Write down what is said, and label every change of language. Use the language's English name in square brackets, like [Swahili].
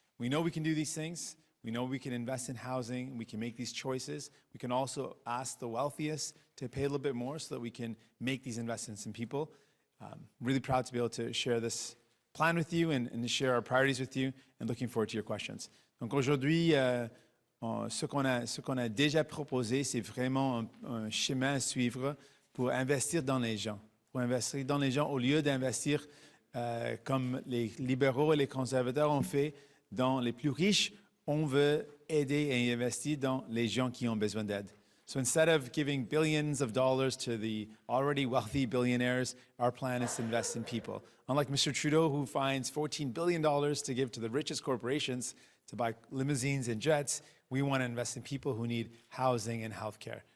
[English] We know we can do these things. We know we can invest in housing. We can make these choices. We can also ask the wealthiest to pay a little bit more so that we can make these investments in people. Really proud to be able to share this plan with you and to share our priorities with you, and looking forward to your questions. [French] Donc aujourd'hui, ce qu'on a déjà proposé, c'est vraiment un chemin à suivre pour investir dans les gens. Pour investir dans les gens au lieu d'investir comme les libéraux et les conservateurs ont fait dans les plus riches. On veut aider et investir dans les gens qui ont besoin d'aide. [English] So instead of giving billions of dollars to the already wealthy billionaires, our plan is to invest in people. Unlike Mr. Trudeau, who finds $14 billion to give to the richest corporations to buy limousines and jets, we want to invest in people who need housing and healthcare.